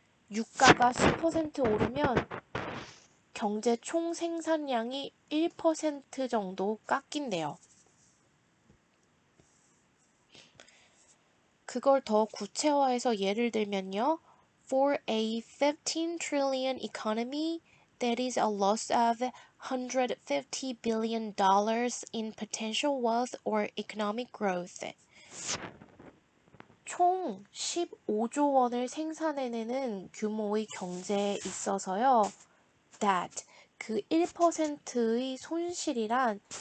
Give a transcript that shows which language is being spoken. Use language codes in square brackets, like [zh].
[ko] 유가가 10% 오르면 경제 총 생산량이 1% 정도 깎인대요. 그걸 더 구체화해서 예를 들면요. [en] For a 15 trillion economy, that is a loss of $150 billion in potential wealth or economic growth. [ko] 총 15조 원을 생산해내는 규모의 경제에 있어서요. That 그 1%의 손실이래요.